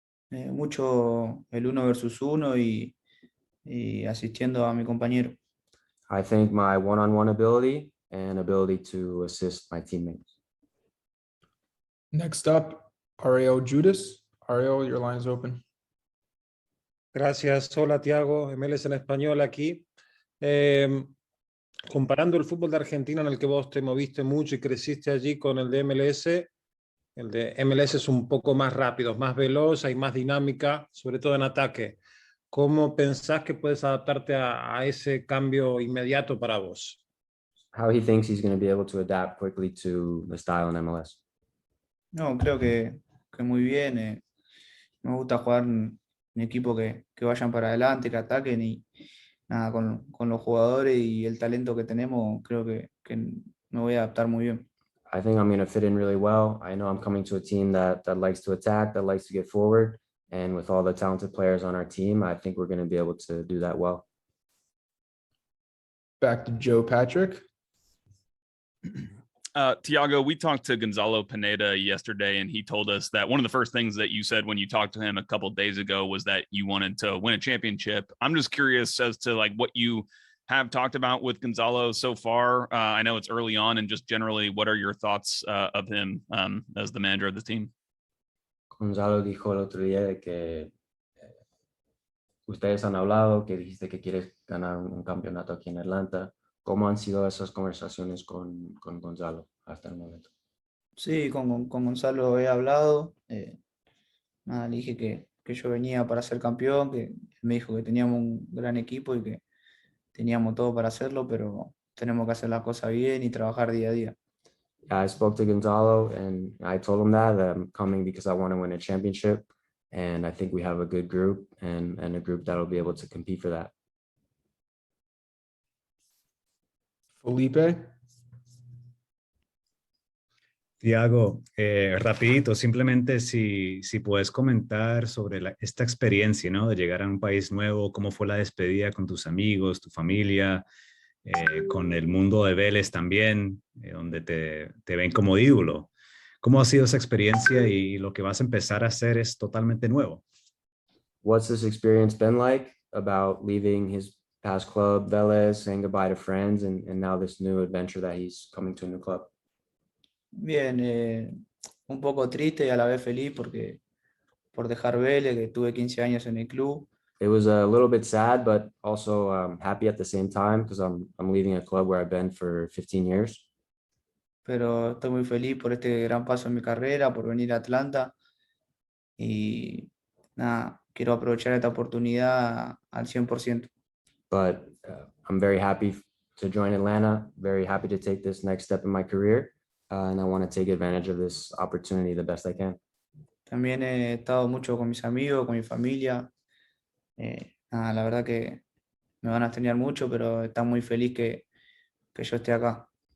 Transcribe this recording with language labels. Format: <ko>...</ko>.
<es>Mucho el 1 versus 1 y asistiendo a mi compañero.</es> <en>I think my one-on-one ability and ability to assist my teammates. Next up, Ariel Judas. Ariel, your line is open.</en> <es>Gracias. Hola, Thiago. MLS en español aquí. Comparando el fútbol de Argentina en el que vos te moviste mucho y creciste allí con el de MLS, el de MLS es un poco más rápido, más veloz, hay más dinámica, sobre todo en ataque. ¿Cómo pensás que puedes adaptarte a ese cambio inmediato para vos?</es> <en>How he thinks he's going to be able to adapt quickly to the style in MLS.</en> <es>No, creo que muy bien. Me gusta jugar en equipo que vayan para adelante, que ataquen y nada, con los jugadores y el talento que tenemos, creo que me voy a adaptar muy bien.</es> <en>I think I'm going to fit in really well. I know I'm coming to a team that likes to attack, that likes to get forward. And with all the talented players on our team, I think we're going to be able to do that well. Back to Joe Patrick. Thiago, we talked to Gonzalo Pineda yesterday, and he told us that one of the first things that you said when you talked to him a couple of days ago was that you wanted to win a championship. I'm just curious as to like what you have talked about with Gonzalo so far. I know it's early on, and just generally, what are your thoughts of him as the manager of the team?</en> <es>Gonzalo dijo el otro día de que ustedes han hablado, que dijiste que quieres ganar un campeonato aquí en Atlanta. ¿Cómo han sido esas conversaciones con Gonzalo hasta el momento? Sí, con Gonzalo he hablado. Nada, le dije que yo venía para ser campeón, que él me dijo que teníamos un gran equipo y que teníamos todo para hacerlo, pero tenemos que hacer las cosas bien y trabajar día a día.</es> <en>I spoke to Gonzalo and I told him that I'm coming because I want to win a championship. And I think we have a good group and a group that'll be able to compete for that. Felipe.</en> <es>Thiago, rapidito, simplemente si puedes comentar sobre esta experiencia, ¿no? De llegar a un país nuevo, cómo fue la despedida con tus amigos, tu familia, con el mundo de Vélez también, donde te ven como ídolo. ¿Cómo ha sido esa experiencia y lo que vas a empezar a hacer es totalmente nuevo?</es> <en>What's this experience been like about leaving his past club, Vélez, saying goodbye to friends, and now this new adventure that he's coming to a new club?</en> <es>Bien, un poco triste y a la vez feliz porque por dejar Vélez, que tuve 15 años en el club.</es> <en>It was a little bit sad, but also happy at the same time because I'm leaving a club where I've been for 15 years.</en> <es>Pero estoy muy feliz por este gran paso en mi carrera, por venir a Atlanta y nada, quiero aprovechar esta oportunidad al 100%.</es> <en>But I'm very happy to join Atlanta, very happy to take this next step in my career, and I want to take advantage of this opportunity the best I can.</en> <es>También he estado mucho con mis amigos, con mi familia. Nada, la verdad que me van a extrañar mucho, pero están muy feliz que yo esté acá.</es>